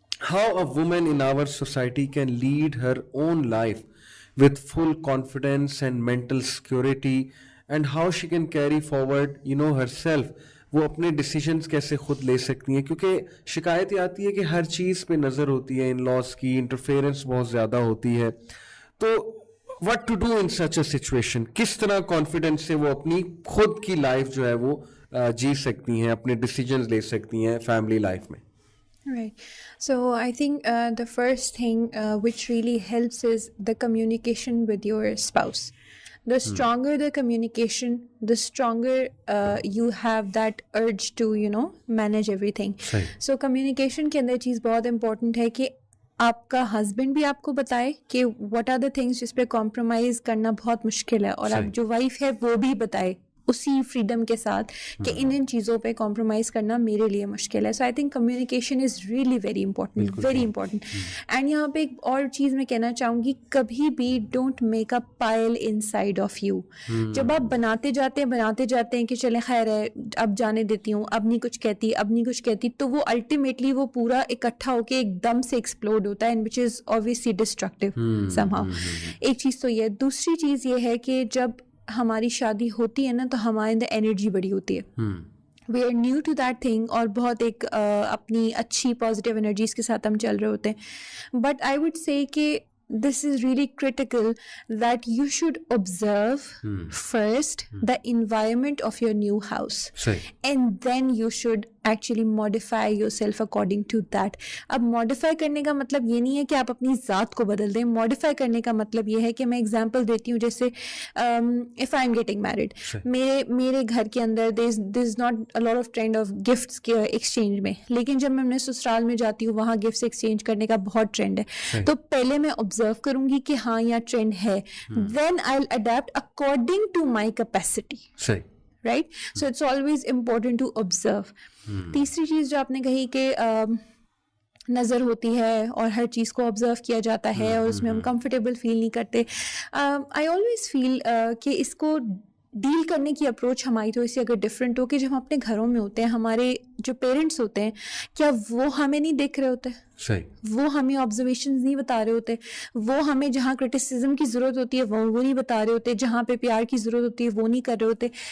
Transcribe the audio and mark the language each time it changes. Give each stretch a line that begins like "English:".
Urdu: How a woman in our society can lead Hare own life with full confidence and mental security, and how she can carry forward you know herself, وہ اپنے decisions کیسے خود لے سکتی ہیں, کیونکہ شکایت یہ آتی ہے کہ ہر چیز پہ نظر ہوتی ہے, ان لاس کی انٹرفیئرنس بہت زیادہ ہوتی ہے, تو
English: what to do in such a situation,
Urdu: کس طرح کانفیڈنس سے وہ اپنی خود کی لائف جو ہے وہ جی سکتی ہیں, اپنے ڈیسیجنز لے سکتی ہیں فیملی لائف میں.
English: Right. So I think the first thing which really helps is the communication with your spouse. The stronger the communication, the stronger you have that urge to, you know, manage everything.
Urdu: So communication کے اندر چیز بہت important ہے کہ آپ کا husband بھی آپ کو بتائے کہ
English: what are the things
Urdu: جس پہ compromise کرنا بہت مشکل ہے, اور آپ جو وائف ہے وہ بھی بتائے اسی فریڈم کے ساتھ کہ ان چیزوں پہ کمپرومائز کرنا میرے لیے مشکل ہے.
English: So I think communication is really very important, very important.
Urdu: And یہاں پہ ایک اور چیز میں کہنا چاہوں گی, کبھی بھی
English: Don't make a pile inside of you.
Urdu: جب آپ بناتے جاتے ہیں کہ چلے خیر ہے اب جانے دیتی ہوں, اب نہیں کچھ کہتی, تو وہ الٹیمیٹلی وہ پورا اکٹھا ہو کے ایک دم سے ایکسپلوڈ ہوتا ہے,
English: And which is obviously destructive somehow.
Urdu: ایک چیز تو یہ. دوسری چیز یہ ہے کہ جب ہماری شادی ہوتی ہے نا تو ہمارے اندر انرجی بڑی ہوتی ہے,
English: we are new to that thing,
Urdu: اور بہت ایک اپنی اچھی پازیٹیو انرجیز کے ساتھ ہم چل رہے ہوتے ہیں.
English: But I would say کہ this is really critical that you should observe first the environment of your new house, and then you should actually modify yourself according to that.
Urdu: اب modify کرنے کا مطلب یہ نہیں ہے کہ آپ اپنی ذات کو بدل دیں. modify کرنے کا مطلب یہ ہے کہ میں example دیتی ہوں, جیسے
English: if I'm getting married,
Urdu: میرے گھر کے اندر
English: there is not a lot of trend of gifts
Urdu: کے exchange میں, لیکن جب میں اپنے سسرال میں جاتی ہوں وہاں gifts exchange کرنے کا بہت ٹرینڈ ہے. تو پہلے میں observe کروں گی کہ ہاں یہاں ٹرینڈ ہے,
English: then I'll adapt according to my capacity. Right? So it's always important to observe.
Urdu: تیسری چیز جو آپ نے کہی کہ نظر ہوتی ہے اور ہر چیز کو آبزرو کیا جاتا ہے اور اس میں ہم کمفرٹیبل فیل نہیں کرتے,
English: I always feel
Urdu: کہ اس کو ڈیل کرنے کی اپروچ ہماری تھوڑی سی اگر ڈفرینٹ ہو, کہ جب ہم اپنے گھروں میں ہوتے ہیں ہمارے جو پیرنٹس ہوتے ہیں کیا وہ ہمیں نہیں دیکھ رہے ہوتے, وہ ہمیں آبزرویشنز نہیں بتا رہے ہوتے, وہ ہمیں جہاں کرٹیسزم کی ضرورت ہوتی ہے وہ نہیں بتا رہے ہوتے, جہاں پہ پیار کی ضرورت ہوتی ہے وہ نہیں کر رہے ہوتے.